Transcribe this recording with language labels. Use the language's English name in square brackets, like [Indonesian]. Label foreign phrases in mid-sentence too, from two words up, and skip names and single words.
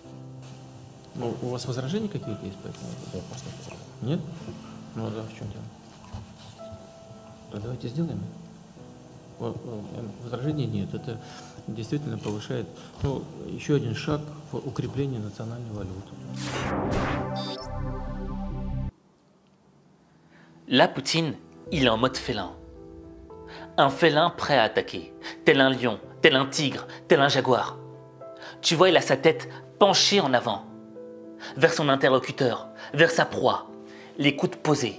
[Russian] Ну, у вас возражения какие-то есть по этому? Нет, просто нет возражений. Нет? Ну, а в чем дело? То давайте сделаем. Возражений нет. Это действительно повышает, ну, еще один шаг в укреплении национальной валюты. [French] Là, Poutine, il est en mode félin. Un félin prêt à attaquer, tel un lion, tel un tigre, tel un jaguar. Tu vois, il a sa tête penchée en avant, vers son interlocuteur, vers sa proie, les coudes posés.